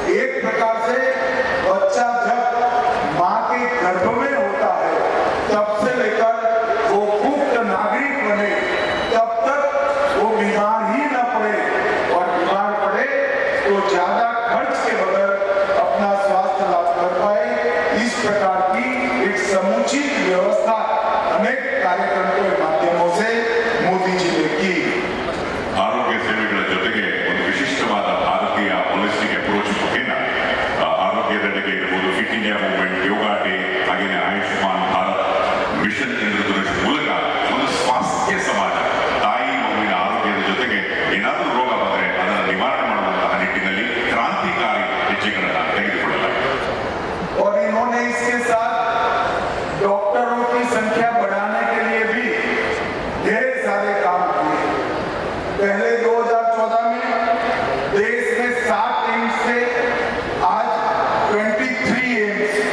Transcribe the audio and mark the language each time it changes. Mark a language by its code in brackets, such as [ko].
[hi] एक प्रकार से बच्चा जब मां के गर्भ में होता है तब से लेकर वो मुक्त नागरिक बने तब तक वो बीमार ही न पड़े, और बीमार पड़े तो ज्यादा खर्च के बगैर अपना स्वास्थ्य लाभ कर पाए। इस प्रकार की एक समुचित व्यवस्था अनेक कार्यक्रमों के माध्यमों से मोदी जी ने की। [kn] ಆರೋಗ್ಯ ಸೇವೆಗಳ ಜೊತೆಗೆ ಒಂದು ವಿಶಿಷ್ಟವಾದ ಭಾರತೀಯ ಹೋಲಿಸ್ಟಿಕ್ ಅಪ್ರೋಚ್ ಮುಖೇನ ಆರೋಗ್ಯದೆಡೆಗೆ ಇರಬಹುದು, ಫಿಟ್ ಇಂಡಿಯಾ ಮೂವ್ಮೆಂಟ್, ಯೋಗ ಡೇ, ಹಾಗೆಯೇ ಆಯುಷ್ಮಾನ್ ಭಾರತ್ ಮಿಷನ್ ಇಂದ್ರಧನುಷ್ ಮೂಲಕ ಒಂದು ಸ್ವಾಸ್ಥ್ಯ ಸಮಾಜ, ತಾಯಿ ಮಗುವಿನ ಆರೋಗ್ಯದ ಜೊತೆಗೆ ಏನಾದರೂ ರೋಗ ಬಂದರೆ ಅದನ್ನು ನಿವಾರಣೆ ಮಾಡುವಂತಹ ನಿಟ್ಟಿನಲ್ಲಿ ಕ್ರಾಂತಿಕಾರಿ ಹೆಜ್ಜೆಗಳನ್ನು ತೆಗೆದುಕೊಳ್ಳಲಾಗಿದೆ। [hi] और इन्होंने इसके साथ डॉक्टरों की संख्या बढ़ाने के लिए भी ढेर सारे काम किए। पहले 2014 में देश में 7 एम्स थे, आज 23 एम्स।